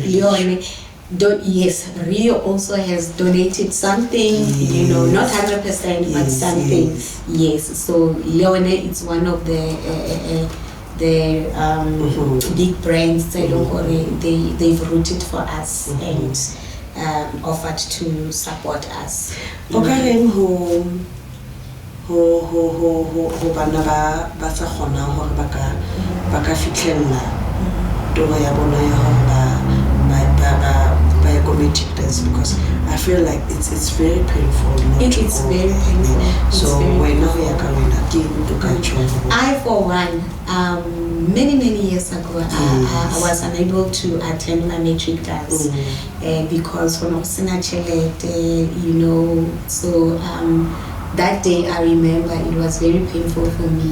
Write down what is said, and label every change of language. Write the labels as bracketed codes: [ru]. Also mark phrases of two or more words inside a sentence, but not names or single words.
[en] Yes, Rio also has donated something, you know, not 100%, but something. Yes. So Leone is one of the big brands. They've rooted for us and offered to support us. [st] Okay, ho bana ba sa khona hore ba ka fitlhella toro ya bona ya hore ba go [en] matric dance, because I feel like it's very painful. It's very painful. So when now we are coming again to control. I for one, many years ago, I was unable to attend my matric dance because when I was in you know, so that day I remember it was very painful for me.